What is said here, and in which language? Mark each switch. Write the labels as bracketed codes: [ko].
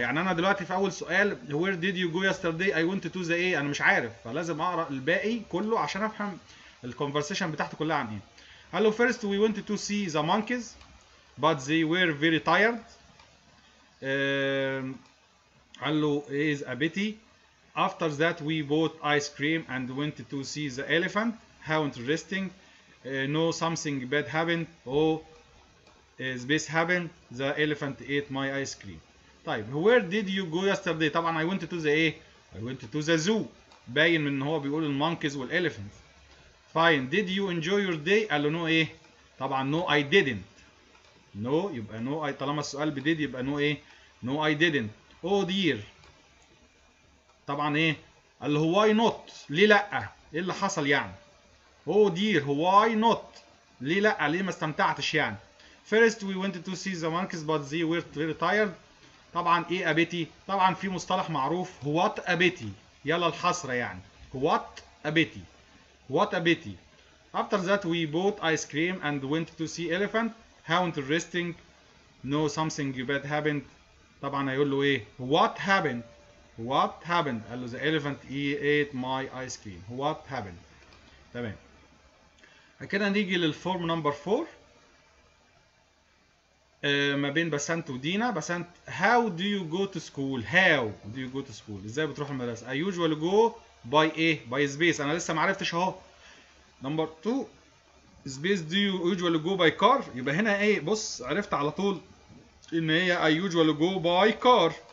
[ar] يعني انا دلوقتي في اول سؤال [en] where did you go yesterday I went to the [ar] ايه، انا مش عارف، فلازم اقرا الباقي كله عشان افهم الكونفرسيشن بتاعتي كلها عن ايه. [en] قال له first we went to see the monkeys but they were very tired. قال له is a pity. after that we bought ice cream and went to see the elephant. how interesting. no something bad happened. oh space happened. the elephant ate my ice cream. طيب where did you go yesterday؟ طبعا I went to the ايه؟ I went to the zoo. [ar] باين من ان هو بيقول المونكيز والاليفنت. [en] fine. did you enjoy your day؟ قال له no ايه؟ طبعا no I didn't. no يبقى no I، طالما السؤال بديد يبقى no ايه؟ no I didn't. oh dear. طبعا ايه؟ قال له why not؟ [ar] ليه لا؟ ايه اللي حصل يعني؟ oh dear why not؟ ليه لا؟ ليه ما استمتعتش يعني؟ [en] first we went to see the monkeys but they were very tired. [ar] طبعا ايه a pity؟ طبعا في مصطلح معروف what a pity، يلا الحسرة يعني. [en] what a pity. what a pity. after that we bought ice cream and went to see elephant. how interesting. no something bad happened. [ar] طبعا هيقول له ايه؟ what happened. [en] what happened. قال له the elephant ate my ice cream. what happened. تمام. [ar] كده نيجي للفورم نمبر 4 ما بين بسنت ودينا. [en] بسنت how do you go to school؟ how do you go to school؟ [ar] ازاي بتروح المدرسة؟ [en] I usually go by ايه؟ by space. [ar] انا لسه ما عرفتش اهو. [en] Number 2 space do you usually go by car؟ يبقى هنا ايه؟ [ar] بص عرفت على طول ان هي [en] I usually go by car.